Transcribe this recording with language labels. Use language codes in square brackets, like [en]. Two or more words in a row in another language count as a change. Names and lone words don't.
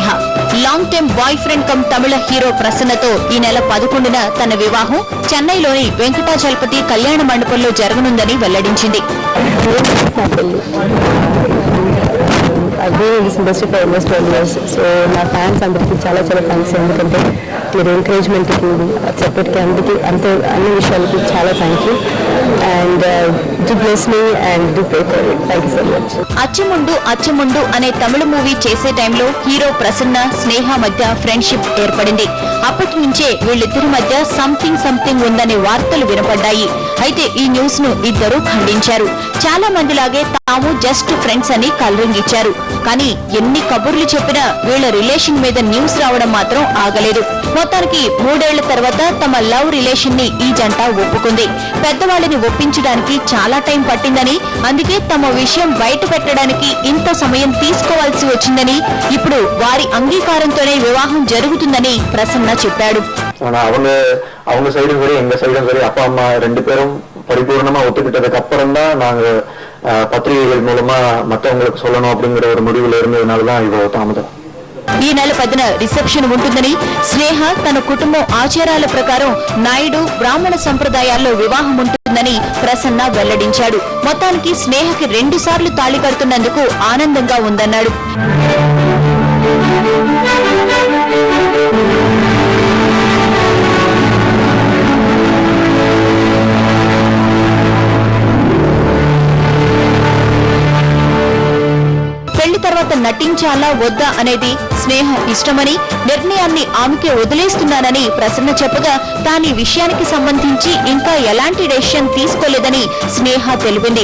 [en] long time boyfriend cum [te] తమిళ హీరో ప్రసన్నతో ఈ నెల 11న తన వివాహం చెన్నైలోని వెంకటాచలపతి కళ్యాణ మండపంలో జరగనుందని వెల్లడించింది. [en] industry for almost 12 years. [te] సో నా ఫ్యాన్స్ అందరికీ చాలా చాలా థ్యాంక్స్. ఎందుకంటే మీరు ఎంకరేజ్మెంట్కి సపోర్ట్కి అందరికీ అన్ని విషయాలకి చాలా [en] thank you. and do bless me and do pray for it. thank you so much. [te] అచ్చముండు అనే తమిళ మూవీ చేసే టైంలో హీరో ప్రసన్న స్నేహ మధ్య ఫ్రెండ్షిప్ ఏర్పడింది. అప్పటి నుంచే వీళ్ళిద్దరి మధ్య సంథింగ్ ఉందనే వార్తలు వినపడ్డాయి. అయితే ఈ న్యూస్ ను ఇద్దరు ఖండించారు. చాలా మందిలాగే తాము [en] just friends [te] అని కలరింగ్ ఇచ్చారు. కానీ ఎన్ని కబుర్లు చెప్పినా వీళ్ల రిలేషన్ మీద న్యూస్ రావడం మాత్రం ఆగలేదు. మొత్తానికి 3 ఏళ్ల తర్వాత తమ [en] love relation [te] ని ఈ జంట ఒప్పుకుంది. పెద్దవాళ్ళని ఒప్పించడానికి చాలా టైం పట్టిందని, అందుకే తమ విషయం బయట పెట్టడానికి ఇంత సమయం తీసుకోవాల్సి వచ్చిందని, ఇప్పుడు వారి అంగీకారంతోనే వివాహం జరుగుతుందని ప్రసన్న చెప్పాడు. [ta] அவங்க சைடும் சரி எங்க சைடும் சரி அப்பா அம்மா 2 பேரும் பரிபூர்ணமா ஒத்துக்கிட்டதுக்கு அப்புறம் தான் நாங்க பத்திரிகைகள் மூலமா மற்றவங்களுக்கு சொல்லணும் அப்படிங்கிற ஒரு முடிவுல இருந்ததுனாலதான் இவ்வளவு தாமதம். [te] ఈ నెల 10న రిసెప్షన్ ఉంటుందని, స్నేహ తన కుటుంబం ఆచారాల ప్రకారం నాయుడు బ్రాహ్మణ సంప్రదాయాల్లో వివాహం ఉంటుందని ప్రసన్న వెల్లడించాడు. మొత్తానికి స్నేహకి 2 సార్లు తాళి కడుతున్నందుకు ఆనందంగా ఉందన్నాడు. పెళ్లి తర్వాత నటించాలా వద్దా అనేది స్నేహ ఇష్టమని, నిర్ణయాన్ని ఆమెకే వదిలేస్తున్నానని ప్రసన్న చెప్పగా, తాను ఈ విషయానికి సంబంధించి ఇంకా ఎలాంటి డెసిషన్ తీసుకోలేదని స్నేహ తెలిపింది.